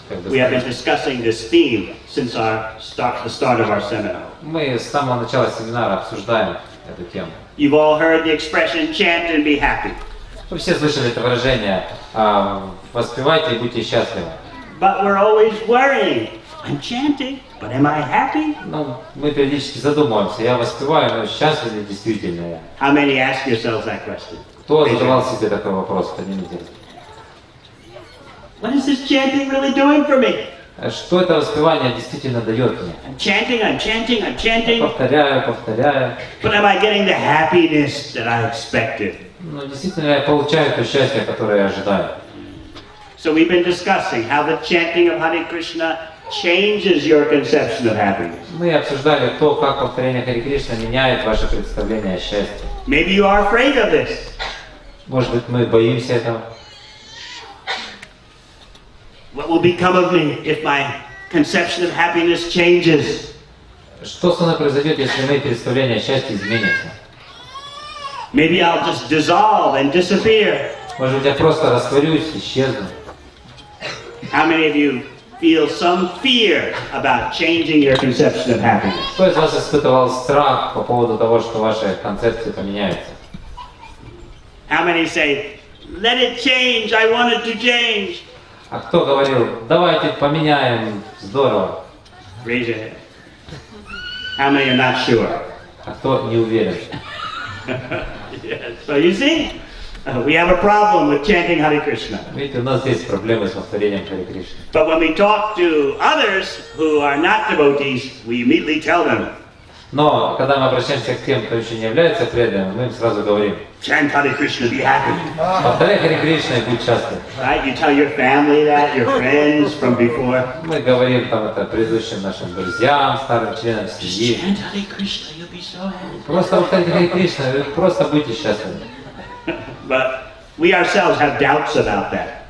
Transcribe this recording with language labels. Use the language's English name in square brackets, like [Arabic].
[English] We have been discussing this theme since the start of our seminar. [Russian] Мы с самого начала семинара обсуждаем эту тему. [English] You've all heard the expression chant and be happy. [Russian] Вы все слышали это выражение «воспевайте и будьте счастливы». [English] But we're always worrying. I'm chanting, but am I happy? [Russian] Ну, мы периодически задумываемся, я воспеваю, но счастлив ли действительно я? [English] How many ask yourselves that question? [Russian] Кто задавал себе такой вопрос? Поднимите. [English] What is this chanting really doing for me? [Russian] Что это воспевание действительно дает мне? [English] I'm chanting, I'm chanting, I'm chanting. [Russian] Повторяю. [English] But am I getting the happiness that I expected? [Russian] Ну, действительно, я получаю то счастье, которое я ожидаю. [English] So we've been discussing how the chanting of Hare Krishna changes your conception of happiness. [Russian] Мы обсуждали то, как повторение Харе Кришна меняет ваше представление о счастье. [English] Maybe you are afraid of this. [Russian] Может быть, мы боимся этого. [English] What will become of me if my conception of happiness changes? [Russian] Что со мной произойдет, если мои представления о счастье изменятся? [English] Maybe I'll just dissolve and disappear. [Russian] Может быть, я просто растворюсь, исчезну. [English] How many of you feel some fear about changing your conception of happiness? [Russian] Кто из вас испытывал страх по поводу того, что ваши концепции поменяются? [English] How many say, let it change, I want it to change? [Russian] А кто говорил, давайте поменяем, здорово? [English] Raise your hand. How many are not sure? [Russian] А кто не уверен? [English] Yes. So you see, we have a problem with chanting Hare Krishna. [Russian] Видите, у нас есть проблемы с повторением Харе Кришны. [English] But when we talk to others who are not devotees, we immediately tell them, [Russian] Но когда мы обращаемся к тем, кто еще не является преданным, мы им сразу говорим, [English] chant Hare Krishna, be happy. [Russian] повторяй Харе Кришна и будь счастлив. [English] Right? You tell your family that, your friends from before. [Russian] Мы говорим там это предыдущим нашим друзьям, старым членам семьи. [English] Chant Hare Krishna, you'll be so happy. [Russian] Просто повторяйте Харе Кришна, и просто будьте счастливы. [English] But we ourselves have doubts about that.